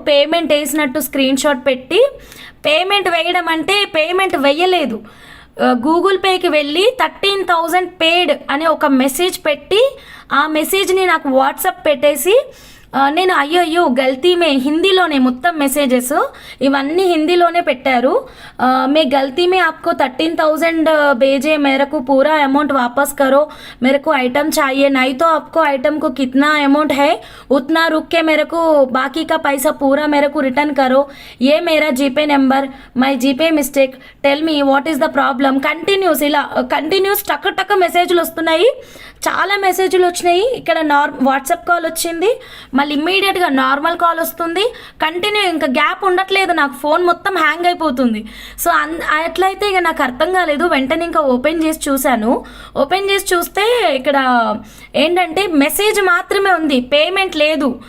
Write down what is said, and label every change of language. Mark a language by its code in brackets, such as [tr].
[te] Payment వేసినట్టు screen shot పెట్టి payment వేయడం అంటే పేమెంట్ వేయలేదు. గూగుల్ పేకి వెళ్ళి 13,000 పేడ్ అనే ఒక మెసేజ్ పెట్టి ఆ మెసేజ్ని నాకు వాట్సాప్ పెట్టేసి నేను అయ్యో [hi] గల్తీ మే [te] హిందీలోనే మొత్తం మెసేజెస్ ఇవన్నీ హిందీలోనే పెట్టారు. [hi] మే గల్తీ మే आपको 13,000 भेजे, मेरे को पूरा अमाउंट वापस करो, मेरे को आइटम चाहिए, नहीं तो आपको आइटम को कितना अमाउंट है उतना रुक के मेरे को बाकी का पैसा पूरा मेरे को रिटर्न करो, ये मेरा जीपे number, [en] My GPay mistake, tell me what is the problem. [te] ఇలా కంటిన్యూస్ టక్ మెసేజ్లు వస్తున్నాయి. చాలా మెసేజ్లు వచ్చినాయి. ఇక్కడ వాట్సాప్ కాల్ వచ్చింది, మళ్ళీ ఇమ్మీడియట్గా నార్మల్ కాల్ వస్తుంది. కంటిన్యూ ఇంకా గ్యాప్ ఉండట్లేదు, నాకు ఫోన్ మొత్తం హ్యాంగ్ అయిపోతుంది. సో అట్లయితే ఇక నాకు అర్థం కాలేదు. వెంటనే ఇంకా ఓపెన్ చేసి చూశాను. ఓపెన్ చేసి చూస్తే ఇక్కడ ఏంటంటే మెసేజ్ మాత్రమే ఉంది, పేమెంట్ లేదు.